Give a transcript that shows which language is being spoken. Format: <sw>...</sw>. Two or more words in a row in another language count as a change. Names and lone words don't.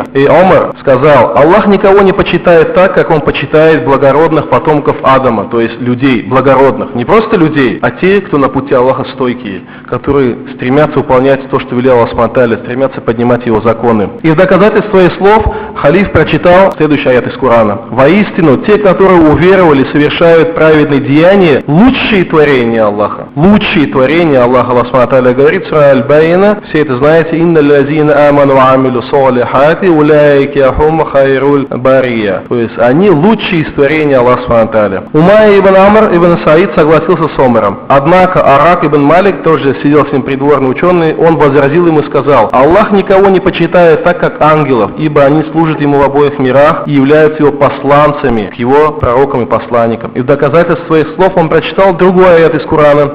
<ru>И Омар сказал: Аллах никого не почитает так, как он почитает благородных потомков Адама, то есть людей благородных, не просто людей, а те, кто на пути Аллаха стойкие, которые стремятся выполнять то, что велел Аллах</ru> <ar>سبحانه وتعالى,</ar> <ru>стремятся поднимать его законы. И в доказательство своих слов халиф прочитал следующий аят из Корана. «Воистину, те, которые уверовали, совершают праведные деяния, лучшие творения Аллаха». Лучшие творения Аллаха, Аллах</ru> <ar>سبحانه وتعالى</ar> <ru>говорит, сура Аль-Байна, все это знаете,</ru> <ar>«إن الذين آمنوا وعملوا الصالحات أولئك هم خير البرية».</ar> <ru>То есть, они лучшие из творения Аллаха</ru> <ar>سبحانه وتعالى.</ar> <ru>Умайя ибн Амр ибн Саид согласился с Омаром. Однако Арак ибн Малик, тоже сидел с ним придворный ученый, он возразил ему и сказал: «Аллах никого не почитает так, как ангелов, ибо они служат ему в обоих мирах и являются его посланцами, его пророкам и посланникам». И в доказательство своих слов он прочитал другой аят из Корана.</ru>